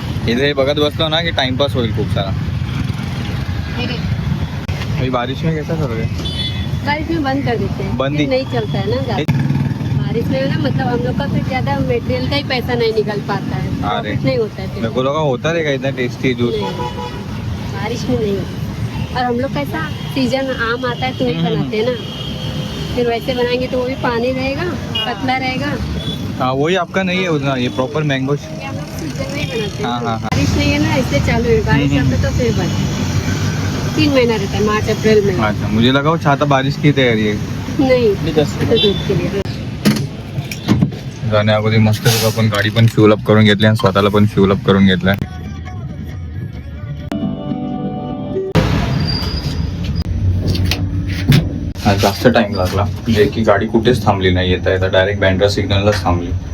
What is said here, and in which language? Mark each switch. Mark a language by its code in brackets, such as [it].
[mr] इथे बघत बसलो ना की टाइमपास होईल खूप सारा. [hi] अभी बारिश में कैसा करोगे? बारिश में बंद कर देते हैं. बंद ही? नहीं चलता है ना ज़्यादा. बारिश में ना मतलब हम लोग का फिर ज़्यादा मटेरियल का ही पैसा नहीं निकल पाता है. अरे. प्रॉफिट नहीं होता है फिर. मेरे को लगा होता रहेगा इतना टेस्टी जूस. नहीं, बारिश में नहीं. और हम लोग कैसा सीजन आम आता है तो वही बनाते हैं ना. फिर वैसे बनाएंगे तो वो भी पानी रहेगा, पतला रहेगा. हाँ वही आपका नहीं है उतना, ये प्रॉपर मैंगो. ये हम लोग सीजन में ही बनाते हैं. हाँ, हाँ, हाँ. बारिश नहीं है ना इसलिए चालू है. बारिश आता तो फिर बंद. 3 महीना रहता है, मार्च अप्रैल में. अच्छा मुझे लगा वो छाता बारिश की तयारी है. नहीं तो धूप के लिए. [mr] जाण्या अगोदर मस्त आपण गाडी पण फ्यूल अप करून घेतली आणि स्वतःला पण फ्यूल अप करून घेतलाय. आज जास्त टाइम लागला जे की गाडी कुठेच थांबली नाही. येता येता डायरेक्ट बँड्रा सिग्नललाच थांबली.